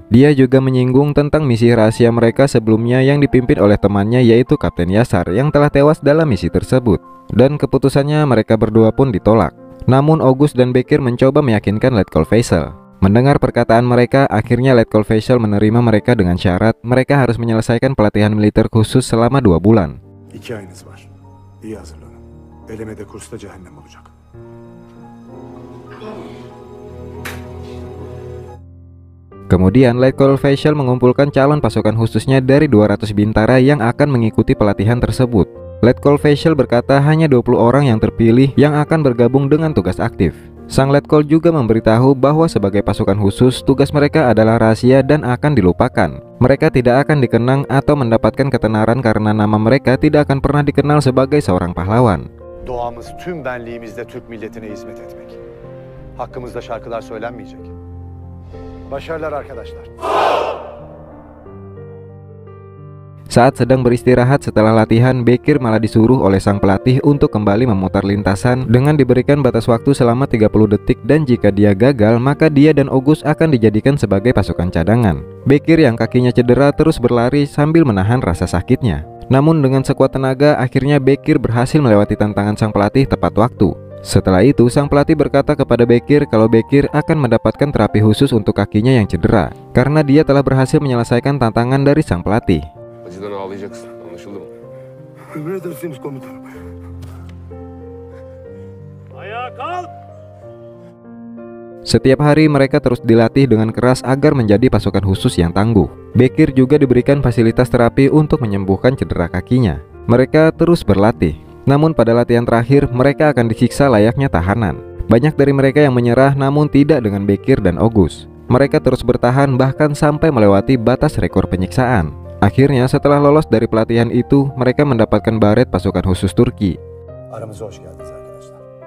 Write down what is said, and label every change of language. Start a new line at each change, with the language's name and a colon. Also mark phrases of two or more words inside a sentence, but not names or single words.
Indonesian: Dia juga menyinggung tentang misi rahasia mereka sebelumnya yang dipimpin oleh temannya yaitu Kapten Yasar yang telah tewas dalam misi tersebut. Dan keputusannya mereka berdua pun ditolak. Namun Ogus dan Bekir mencoba meyakinkan Letkol Faisal. Mendengar perkataan mereka, akhirnya Letkol Faisal menerima mereka dengan syarat mereka harus menyelesaikan pelatihan militer khusus selama 2 bulan.
Turkish: 2 ayınız var. İyi hazırlanın. Elemede kursta cehennem olacak.
Indonesian: Kemudian Letkol Faisal mengumpulkan calon pasukan khususnya dari 200 bintara yang akan mengikuti pelatihan tersebut. Letkol Faisal berkata hanya 20 orang yang terpilih yang akan bergabung dengan tugas aktif. Sang Letkol juga memberitahu bahwa sebagai pasukan khusus, tugas mereka adalah rahasia dan akan dilupakan. Mereka tidak akan dikenang atau mendapatkan ketenaran karena nama mereka tidak akan pernah dikenal sebagai seorang pahlawan.
Turkish: Doğamız tüm benliğimizle Türk milletine hizmet etmek. Hakkımızda şarkılar söylenmeyecek. Başarılar arkadaşlar.
Indonesian: Saat sedang beristirahat setelah latihan, Bekir malah disuruh oleh sang pelatih untuk kembali memutar lintasan dengan diberikan batas waktu selama 30 detik dan jika dia gagal maka dia dan Ogus akan dijadikan sebagai pasukan cadangan. Bekir yang kakinya cedera terus berlari sambil menahan rasa sakitnya. Namun dengan sekuat tenaga akhirnya Bekir berhasil melewati tantangan sang pelatih tepat waktu. Setelah itu sang pelatih berkata kepada Bekir kalau Bekir akan mendapatkan terapi khusus untuk kakinya yang cedera karena dia telah berhasil menyelesaikan tantangan dari sang pelatih.
Turkish: Acıdan ağlayacaksın. Anlaşıldı mı? Emredersiniz komutanım. Ayağa kalk.
Indonesian: Setiap hari mereka terus dilatih dengan keras agar menjadi pasukan khusus yang tangguh. Bekir juga diberikan fasilitas terapi untuk menyembuhkan cedera kakinya. Mereka terus berlatih. Namun pada latihan terakhir mereka akan disiksa layaknya tahanan. Banyak dari mereka yang menyerah namun tidak dengan Bekir dan Ogus. Mereka terus bertahan bahkan sampai melewati batas rekor penyiksaan. Akhirnya setelah lolos dari pelatihan itu, mereka mendapatkan baret pasukan khusus Turki.
Turkish: Aramıza hoş geldiniz arkadaşlar.